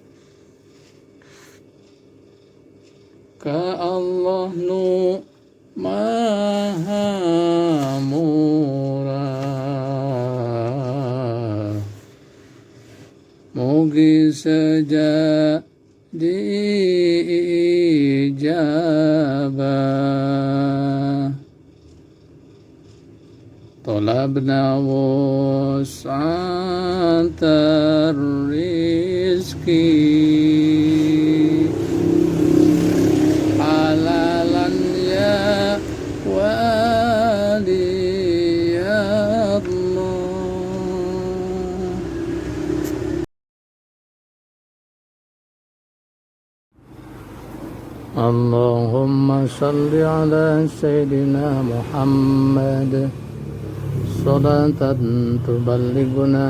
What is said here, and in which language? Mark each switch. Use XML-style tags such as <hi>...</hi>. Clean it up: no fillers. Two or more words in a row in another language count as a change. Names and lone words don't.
<su>Ka Allah nu maha murah mugi saja diijabah.</su> <ar>طلبنا وسعة الرزق حلالا يا ولي الله. اللهم صل على سيدنا محمد صلاة تبلغنا</ar>